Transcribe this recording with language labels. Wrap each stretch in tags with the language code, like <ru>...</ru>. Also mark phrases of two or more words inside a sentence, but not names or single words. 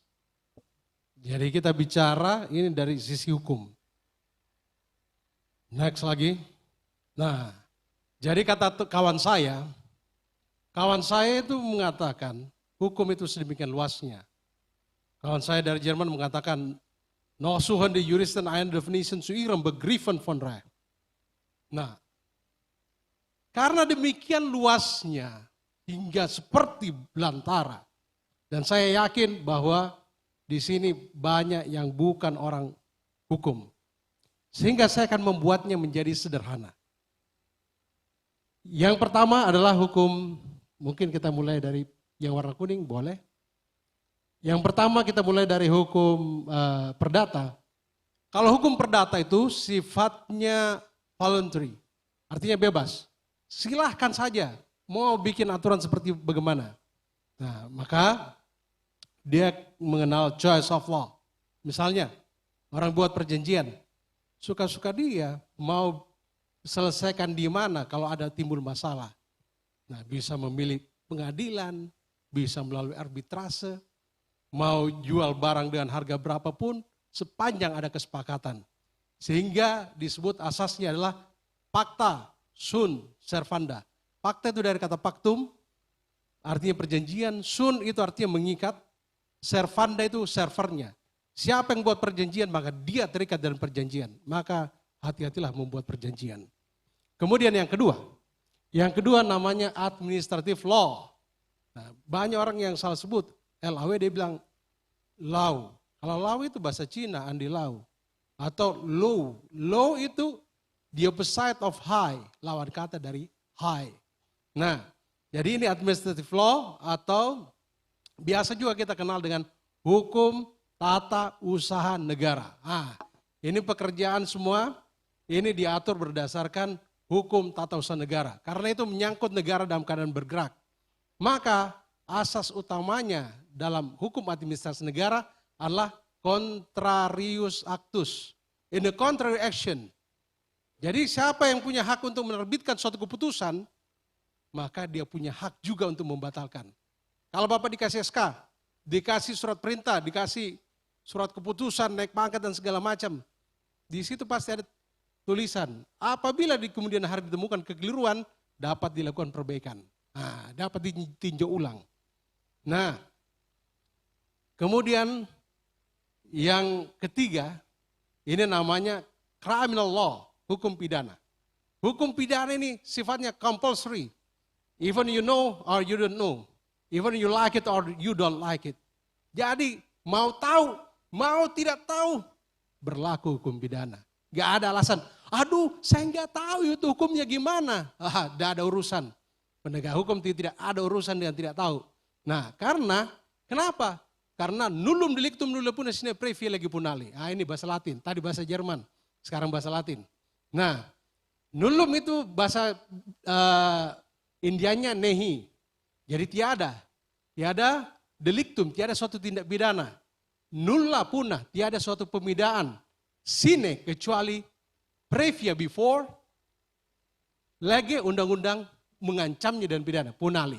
<id>Jadi kita bicara ini dari sisi hukum. Next lagi. Nah, jadi kata kawan saya itu mengatakan hukum itu sedemikian luasnya. Kawan saya dari Jerman mengatakan,</id> <de>"No suchen die Juristen eine Definition zu ihrem Begriffen von Recht."</de> <id>Nah, karena demikian luasnya hingga seperti belantara, dan saya yakin bahwa di sini banyak yang bukan orang hukum. Sehingga saya akan membuatnya menjadi sederhana. Yang pertama adalah hukum, mungkin kita mulai dari yang warna kuning, boleh. Yang pertama kita mulai dari hukum perdata. Kalau hukum perdata itu sifatnya voluntary, artinya bebas. Silahkan saja mau bikin aturan seperti bagaimana. Nah, maka dia mengenal</id> <en>choice of law.</en> <id>Misalnya, orang buat perjanjian, suka-suka dia mau selesaikan di mana kalau ada timbul masalah. Nah, bisa memilih pengadilan, bisa melalui arbitrase, mau jual barang dengan harga berapapun, sepanjang ada kesepakatan. Sehingga disebut asasnya adalah</id> <la>pacta sunt servanda.</la> <id>Pacta itu dari kata pactum, artinya perjanjian, sunt itu artinya mengikat, servanda itu servernya. Siapa yang buat perjanjian maka dia terikat dengan perjanjian. Maka hati-hatilah membuat perjanjian. Kemudian yang kedua namanya</id> <en>administrative law.</en> <id>Nah, banyak orang yang salah sebut, LAW dia bilang law. Kalau law itu bahasa Cina, andi law.</id> <en>Atau law. Law itu the opposite of high,</en> <id>lawan kata dari high. Nah, jadi ini</id> <en>administrative law</en> <id>atau biasa juga kita kenal dengan hukum tata usaha negara. Ini pekerjaan semua, ini diatur berdasarkan hukum tata usaha negara. Karena itu menyangkut negara dalam keadaan bergerak. Maka asas utamanya dalam hukum administrasi negara adalah</id> <la>contrarius actus.</la> <en>In the contrary action.</en> <id>Jadi siapa yang punya hak untuk menerbitkan suatu keputusan, maka dia punya hak juga untuk membatalkan. Kalau Bapak dikasih SK, dikasih surat perintah, dikasih surat keputusan, naik pangkat dan segala macam. Di situ pasti ada tulisan, apabila di kemudian hari ditemukan kekeliruan, dapat dilakukan perbaikan. Nah, dapat ditinjau ulang. Nah, kemudian yang ketiga, ini namanya</id> <en>criminal law,</en> <id>hukum pidana. Hukum pidana ini sifatnya compulsory.</id> <en>Even you know or you don't know. Even you like it or you don't like it.</en> <id>Jadi mau tahu, mau tidak tahu, berlaku hukum pidana. Gak ada alasan, aduh saya nggak tahu itu hukumnya gimana. Tidak ada urusan. Penegak hukum tidak ada urusan dengan tidak tahu. Nah kenapa?</id> <la>Karena nullum delictum nulla puna sine praevia legi punali.</la> <id>Ini bahasa Latin, tadi bahasa Jerman, sekarang bahasa Latin. Nah, nullum itu bahasa Indianya nehi. Jadi tiada delictum, tiada suatu tindak pidana.</id> <la>Nulla punah,</la> <id>tiada suatu pemidaan. Sine kecuali previa before, lagi undang-undang mengancamnya dan pidana, punali.</id>